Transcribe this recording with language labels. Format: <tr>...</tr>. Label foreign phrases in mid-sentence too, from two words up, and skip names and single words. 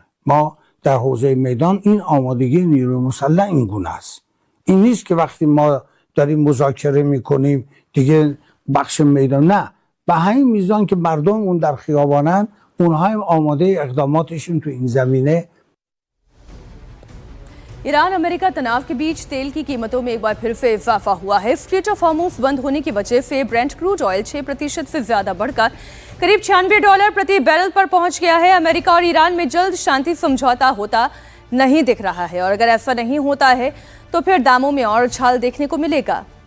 <fa>ما در حوزه میدان این آمادگی نیروی مسلح این گونه است. این نیست که وقتی ما داریم مذاکره میکنیم دیگه بخش میدان، نه، به همین میزان که مردم اون در خیابانن اونها هم آماده اقداماتشون تو این زمینه.</fa> <hi>ईरान अमेरिका तनाव के बीच तेल की कीमतों में एक बार फिर से इजाफा हुआ है। स्ट्रेट ऑफ हॉर्मुज़ बंद होने की वजह से</hi> <en>Brent crude oil</en> <hi>6% से ज्यादा बढ़कर करीब $96 प्रति बैरल पर पहुंच गया है। अमेरिका और ईरान में जल्द शांति समझौता होता नहीं दिख रहा है और अगर ऐसा नहीं होता है तो फिर दामों में और उछाल देखने को मिलेगा।</hi>